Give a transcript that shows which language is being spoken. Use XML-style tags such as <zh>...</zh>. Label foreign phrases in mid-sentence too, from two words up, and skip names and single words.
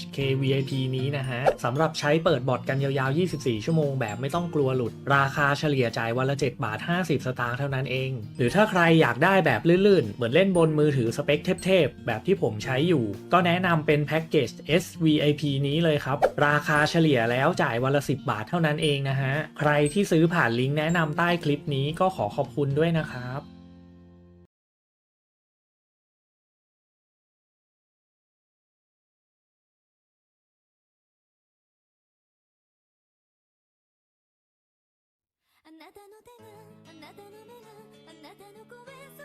<th>KVIP นี้นะฮะสำหรับใช้เปิดบอทกันยาวๆ 24 ชั่วโมงแบบไม่ต้องกลัวหลุดราคาเฉลี่ยจ่ายวันละ7 บาท 50 สตางค์เท่านั้นเองหรือถ้าใครอยากได้แบบลื่นๆเหมือนเล่นบนมือถือสเปคเทพๆแบบที่ผมใช้อยู่ก็แนะนำเป็นแพ็กเกจ SVIP นี้เลยครับราคาเฉลี่ยแล้วจ่ายวันละ10 บาทเท่านั้นเองนะฮะใครที่ซื้อผ่านลิงก์แนะนำใต้คลิปนี้ก็ขอขอบคุณด้วยนะครับ</th> <ja>あなたの手があなたの目があなたの声そ</ja>